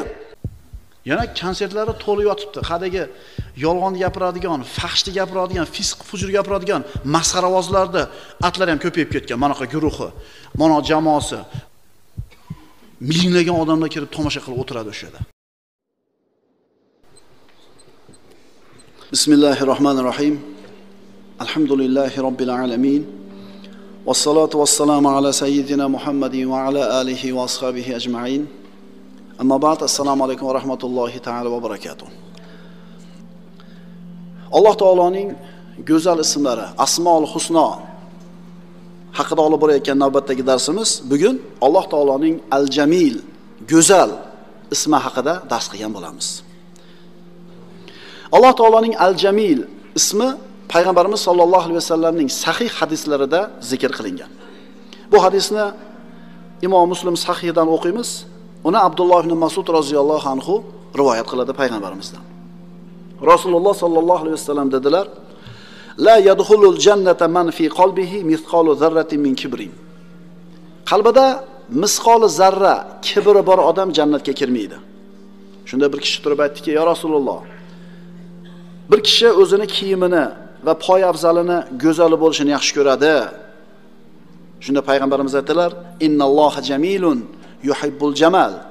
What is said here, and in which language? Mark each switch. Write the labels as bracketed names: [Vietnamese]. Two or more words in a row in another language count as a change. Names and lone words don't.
[Uzbek] Yana konsertlari to'lib yotibdi. Qadagi yolg'on gapiradigan, fahshni gapiradigan, fisq fujur gapiradigan masxaravozlarda atlar ham ko'payib ketgan. Mana shu guruhi, mana jamoasi minglagan odamlar kelib tomosha qilib o'tiradi o'sha yerda. [Arabic] بسم الله الرحمن الرحيم. الحمد لله رب العالمين والصلاة والسلام على سيدنا محمد وعلى آله وأصحابه أجمعين. أما بعد, السلام عليكم ورحمة الله تعالى وبركاته. [Uzbek] Alloh taoloning go'zal ismlari, Asmaul Husno haqida olib borayotgan navbatdagi darsimiz bugun Alloh taoloning Al-Jamil, go'zal ismi haqida dars qilgan bo'lamiz. Alloh taoloning Al-Jamil ismi Payg'ambarimiz [Arabic] صلى الله عليه وسلم [Uzbek] sahih hadislarida zikr qilingan. Bu hadisni Imom Muslim sahihidan o'qiymiz. Uni Abdulloh ibn Mas'ud [Arabic] رضي الله عنه [Uzbek] rivoyat qiladi payg'ambarimizdan. Rasululloh [Arabic] صلى الله عليه وسلم [Uzbek] dedilar: [Arabic] "لا يدخل الجنة من في قلبه مثقال ذرة من كبر." [Uzbek] Qalbida misqoli zarra kibri bor odam jannatga kirmaydi. Shunda bir kishi turib aytdiki: [Arabic] "يا رسول الله, [Uzbek] bir kishi o'zini kiyimini va poy afzalini go'zal bo'lishini yaxshi ko'radi." Shunda payg'ambarimiz aytdilar: [Arabic] "إن الله جميل يحب الجمال."